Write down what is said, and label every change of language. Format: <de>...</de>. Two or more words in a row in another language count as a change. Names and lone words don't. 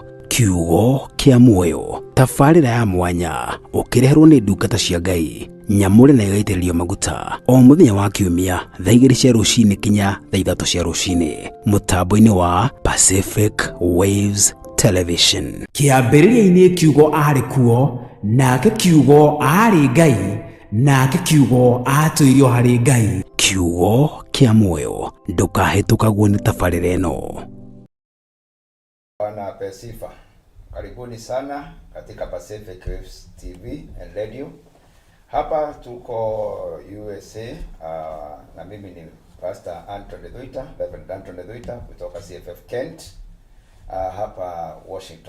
<ki>Kiugo kĩa muoyo, tabarĩra ya mwanya ũkĩreherwo nĩ ndungata cia Ngai nyamũre na igaitĩrĩrio maguta o mũthenya wa kiumia thaa 2 cia rũcinĩ kinya thaa 3 cia rũcinĩ mũtambo-inĩ wa Pacific Waves Television. Kĩambĩrĩria-inĩ kiugo arĩ kuo, nake kiugo arĩ Ngai, nake kiugo atũirio harĩ Ngai. Kiugo kĩa muoyo, ndũkahĩtũkagwo nĩ tabarĩra ĩno.</ki> <sw>Bwana ape sifa. Karibuni sana katika Pacific Waves TV and Radio. Hapa tuko USA na mimi ni Pastor Anthony Dhuita, Reverend Anthony Dhuita kutoka CFF Kent hapa Washington.</sw>